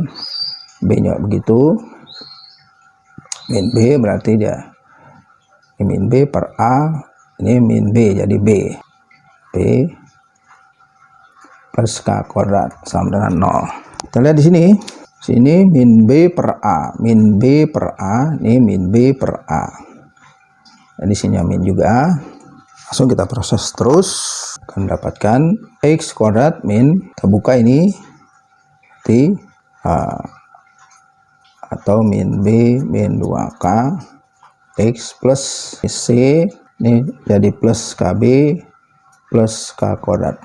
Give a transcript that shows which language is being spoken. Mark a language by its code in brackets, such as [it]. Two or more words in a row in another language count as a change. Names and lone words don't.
[id] B-nya begitu, min B berarti dia ini min B per A, ini min B jadi B plus K kuadrat sama dengan 0. Kita lihat di sini min B per A, min B per A, ini min B per A. Jadi sini min juga. Langsung kita proses terus, akan mendapatkan X kuadrat min, kita buka ini T atau min B min 2K X plus C, ini jadi plus KB plus K kuadrat.